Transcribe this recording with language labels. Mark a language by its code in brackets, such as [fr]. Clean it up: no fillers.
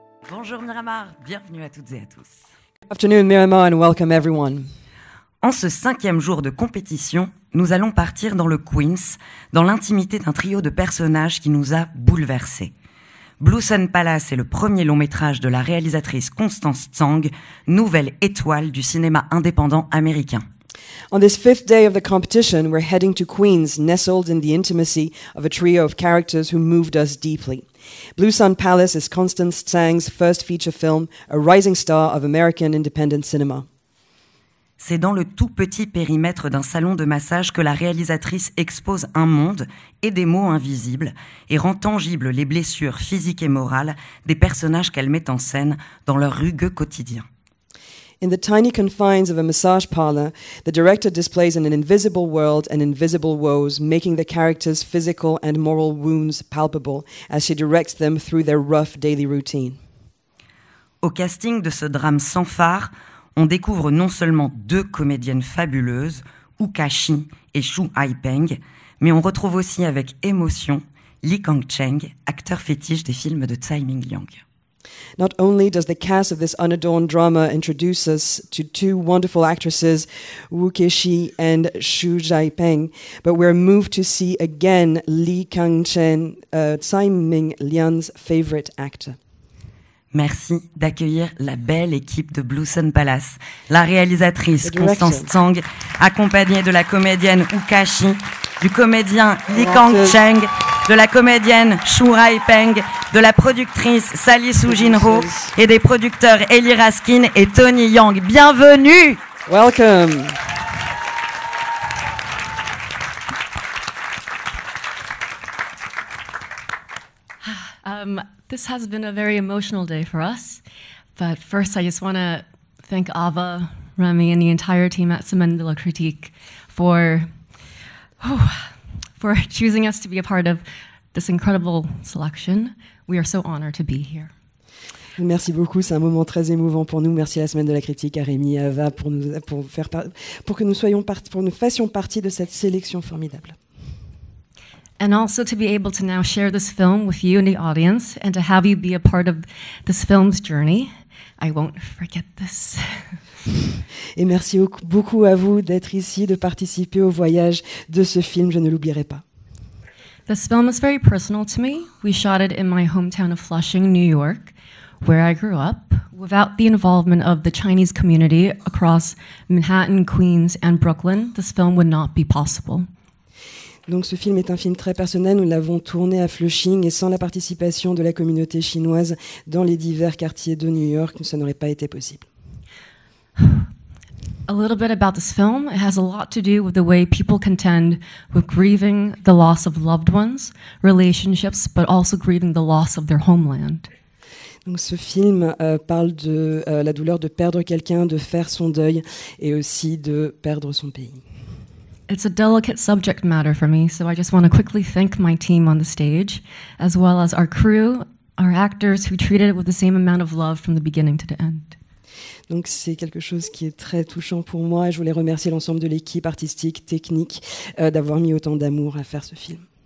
[fr] Bonjour Miramar, bienvenue à toutes et à tous. [en] Afternoon Miramar and welcome everyone. [fr] En ce 5e jour de compétition, nous allons partir dans le Queens, dans l'intimité d'un trio de personnages qui nous a bouleversés. Blue Sun Palace est le premier long métrage de la réalisatrice Constance Tsang, nouvelle étoile du cinéma indépendant américain. [en] On this 5th day of the competition, we're heading to Queens, nestled in the intimacy of a trio of characters who moved us deeply. Blue Sun Palace is Constance Tsang's first feature film, a rising star of American independent cinema. [fr] C'est dans le tout petit périmètre d'un salon de massage que la réalisatrice expose un monde et des mots invisibles et rend tangibles les blessures physiques et morales des personnages qu'elle met en scène dans leur rugueux quotidien. [en] In the tiny confines of a massage parlor, the director displays an invisible world and invisible woes, making the characters' physical and moral wounds palpable as she directs them through their rough daily routine. [fr] Au casting de ce drame sans phare, on découvre non seulement 2 comédiennes fabuleuses, Wu Ka-shi et Shu Hai-peng, mais on retrouve aussi avec émotion Lee Kang-cheng, acteur fétiche des films de Tsai Ming-liang. [en] Not only does the cast of this unadorned drama introduce us to 2 wonderful actresses, Wu Ka-shi and Shu Hai-peng, but we're moved to see again Lee Kang-cheng, Tsai Ming-liang's favorite actor. [fr] Merci d'accueillir la belle équipe de Blue Sun Palace. La réalisatrice Constance Tsang, accompagnée de la comédienne Wu Ka-shi, du comédien Lee Kang-cheng, de la comédienne Shu Hai-peng, de la productrice Sally Soo-jin-ho et des producteurs Eli Raskin et Tony Yang. Bienvenue! [en] Welcome! This has been a very emotional day for us, but first I just want to thank Ava, Remy, and the entire team at Semaine de la Critique for choosing us to be a part of this incredible selection. We are so honored to be here. [fr] Merci beaucoup, c'est un moment très émouvant pour nous. Merci à la Semaine de la Critique, à Rémi et à Ava pour que nous fassions partie de cette sélection formidable. [en] And also to be able to now share this film with you in the audience and to have you be a part of this film's journey. I won't forget this. [fr] Et merci beaucoup à vous d'être ici, de participer au voyage de ce film, je ne l'oublierai pas. [en] This film is very personal to me. We shot it in my hometown of Flushing, New York, where I grew up. Without the involvement of the Chinese community across Manhattan, Queens, and Brooklyn, this film would not be possible. [fr] Donc ce film est un film très personnel, nous l'avons tourné à Flushing et sans la participation de la communauté chinoise dans les divers quartiers de New York, ça n'aurait pas été possible. [en] A little bit about this film. It has a lot to do with the way people contend with grieving the loss of loved ones, relationships, but also grieving the loss of their homeland. [fr] Donc ce film parle de la douleur de perdre quelqu'un, de faire son deuil et aussi de perdre son pays. [en] It's a delicate subject matter for me, so I just want to quickly thank my team on the stage, as well as our crew, our actors who treated it with the same amount of love from the beginning to the end. [fr] Donc c'est quelque chose qui est très touchant pour moi et je voulais remercier l'ensemble de l'équipe artistique, technique, d'avoir mis autant d'amour à faire ce film.